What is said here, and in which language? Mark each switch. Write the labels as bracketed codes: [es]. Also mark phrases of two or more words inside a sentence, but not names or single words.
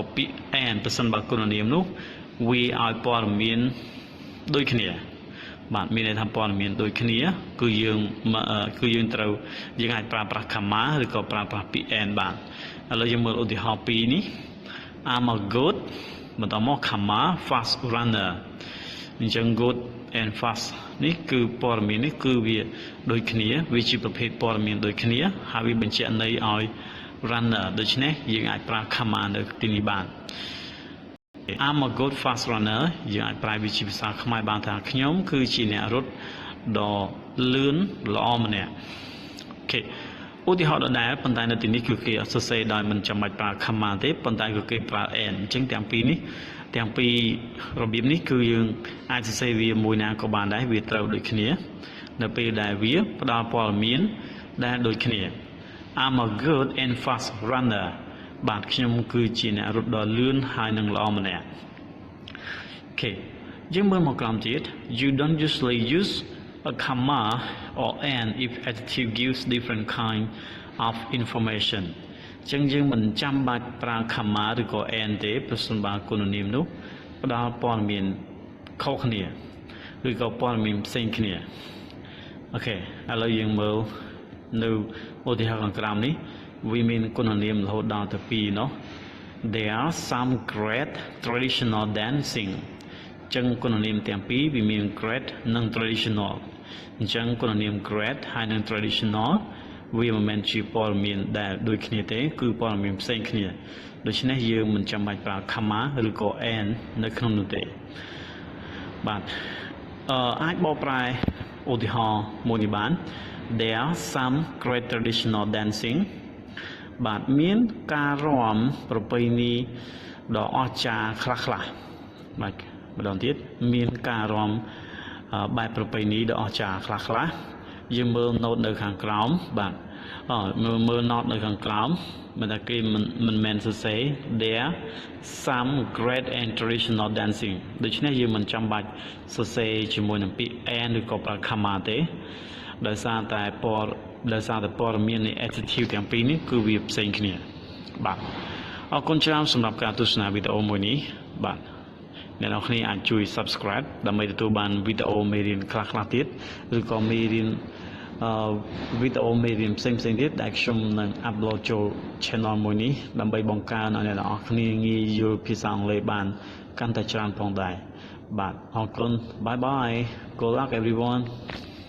[km] ពាក្យ and ប្រសិនបើគុណនាមនោះវាឲ្យព័ត៌មានដូចគ្នាបាទមានន័យថាព័ត៌មានដូច គ្នាគឺយើងត្រូវយើងអាចប្រើប្រាស់ comma ឬក៏ប្រើប្រាស់ពាក្យ and បាទឥឡូវយើងមើលឧទាហរណ៍ពីរនេះ [en] I'm a good [km] បន្តមក [en] comma fast runner [km] អញ្ចឹង [en] good and fast [km] នេះគឺព័ត៌មាននេះគឺវាដូចគ្នាវាជាប្រភេទព័ត៌មានដូចគ្នាហើយវាបញ្ជាក់ន័យឲ្យ runner ដូច្នេះយើងអាចប្រើ comma នៅទីនេះបាន [en] I'm a good fast runner [km] យើងអាចប្រើវាជាភាសាខ្មែរបានថាខ្ញុំគឺជាអ្នករត់ដ៏លឿនល្អម្នាក់អូខេឧទាហរណ៍ដដែលប៉ុន្តែនៅទីនេះគឺគេអត់សរសេរដោយមិនចាំបាច់ប្រើ comma ទេប៉ុន្តែគឺគេប្រើ and អញ្ចឹងទាំងពីររបៀបនេះគឺយើងអាចសរសេរវា មួយណាក៏បានដែរវាត្រូវដូចគ្នានៅពេលដែលវាផ្ដល់ព័ត៌មានដែលដូចគ្នា [en] I'm a good and fast runner [km] បាទខ្ញុំគឺជាអ្នករត់ដ៏លឿនហើយនិងល្អម្នាក់អូខេយើងមើលមកក្រោមទៀត [en] You don't usually use a comma or and if adjective gives different kind of information [km] ចឹងយើងមិនចាំបាច់ប្រើ comma ឬក៏ and ទេប្រសិនបើគុណនាមនោះ ផ្ដល់ព័ត៌មានខុសគ្នាឬក៏ព័ត៌មានផ្សេងគ្នាអូខេឥឡូវយើងមើលនៅឧទាហរណ៍ខាងក្រោមនេះវា មានគុណនាមរហូតដល់ទៅ2នោះ [en] There are some great traditional dancing [km] អញ្ចឹងគុណនាមទាំង ពីរវាមាន great និង traditional អញ្ចឹងគុណនាម great ហើយនិង traditional វាមិនមែនជាព័ត៌មានដែលដូចគ្នាទេគឺព័ត៌មានផ្សេងគ្នាដូច្នេះយើងមិនចាំបាច់ប្រើ comma ឬក៏ and នៅក្នុងនោះទេបាទអាចបកប្រែឧទាហរណ៍មួយនេះបាន [en] There are some great traditional dancing [km] បាទមានការរាំប្រពៃណីដ៏អស្ចារ្យខ្លះៗបាទម្ដងទៀតមានការរាំបែបប្រពៃណីដ៏អស្ចារ្យខ្លះៗយើងមើល note នៅខាងក្រោមបាទមើល note នៅខា ងក្រោមមិនថាគេមិនមែនសរសេរ [en] there some great and traditional dancing [km] ដូច្នេះយើងមិនចាំបាច់សរសេរជាមួយនឹងពាក្យ and ឬក៏ ប្រើ comma ទេដោយសារតែព័ត៌មាននៃ adjective ទាំងពីរនេះគឺវាផ្សេងគ្នាបាទអរគុណ ច្រើនសម្រាប់ការទស្សនាវីដេអូមួយនេះបាទអ្នកនរគ្នាអាចជួយ subscribe ដើម្បីទទួលបានវីដេអូមេរៀនខ្លះៗទៀតឬក៏មេរៀនវីដេអូមេរៀនផ្សេងៗទៀតដែលខ្ញុំនឹង upload ចូល channel មួយនេះដើម្បីបង្កើនឲ្យអ្នកនរគ្នាងាយយល់ភាសាអង់គ្លេសបានកាន់តែច្រើនផងដែរបាទអរគុណ [en] bye bye good luck everyone